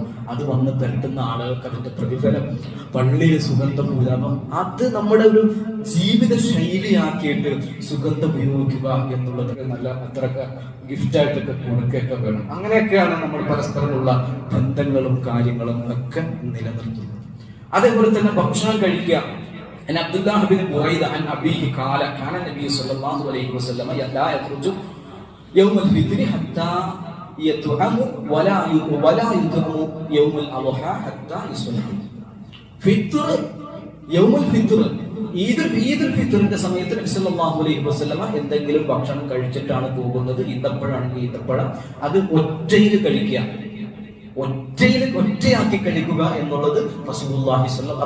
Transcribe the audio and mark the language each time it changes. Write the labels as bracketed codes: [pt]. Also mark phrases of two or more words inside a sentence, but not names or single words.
[ml] അത് വന്ന് പെരട്ടുന്ന ആളുകൾക്ക് അതിന്റെ പ്രതിഫലം പള്ളിയിൽ സുഗന്ധം പൂജാപം, അത് നമ്മുടെ ഒരു ജീവിത ശൈലിയാക്കിയിട്ട് സുഗന്ധം ഉപയോഗിക്കുക എന്നുള്ളത് നല്ല അത്രയൊക്കെ ഗിഫ്റ്റായിട്ടൊക്കെ കൊടുക്കുകയൊക്കെ വേണം. അങ്ങനെയൊക്കെയാണ് നമ്മൾ പരസ്പരമുള്ള ബന്ധങ്ങളും കാര്യങ്ങളും ഒക്കെ നിലനിർത്തുന്നത്. അതേപോലെ തന്നെ ഭക്ഷണം കഴിക്കുക. [ar] عن عبد الله بن بريدة عن أبيه قال كان النبي صلى الله عليه وسلم لا يخرج يوم الفطر حتى يطعم ولا يطعم يوم الأضحى حتى يصلي. [ml] ഫിത്ർ, [ar] يوم الفطر, [ml] ഈദുൽ ഫിത്റിന്റെ സമയത്ത് നബി [ar] صلى الله عليه وسلم [ml] എന്തെങ്കിലും ഭക്ഷണം കഴിച്ചിട്ടാണ് പോകുന്നത്. ഈന്തപ്പഴാണെങ്കിൽ ഈന്തപ്പഴം, അത് ഒറ്റയിൽ കഴിക്കുക, ഒറ്റയാക്കി കഴിക്കുക എന്നുള്ളത് [ar] رسول الله صلى الله.